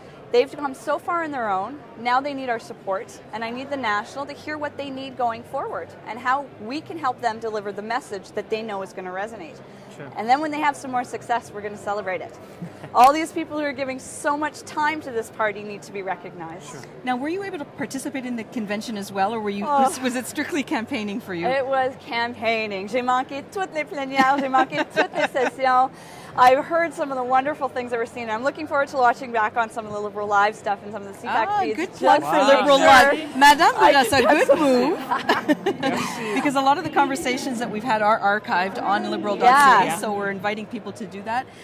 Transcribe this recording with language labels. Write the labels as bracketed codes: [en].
[en] They've come so far on their own, now they need our support, and I need the National to hear what they need going forward and how we can help them deliver the message that they know is going to resonate. Sure. And then when they have some more success, we're going to celebrate it. All these people who are giving so much time to this party need to be recognized. Sure. Now, were you able to participate in the convention as well, or were you, was it strictly campaigning for you? It was campaigning. [fr] J'ai manqué toutes les plénières, j'ai manqué toutes les sessions. [en] I've heard some of the wonderful things that we're seeing. I'm looking forward to watching back on some of the Liberal Live stuff and some of the CPAC feeds. Good plug for Liberal Live. Madame Bourassa, good move. Because a lot of the conversations that we've had are archived on Liberal.ca, so we're inviting people to do that.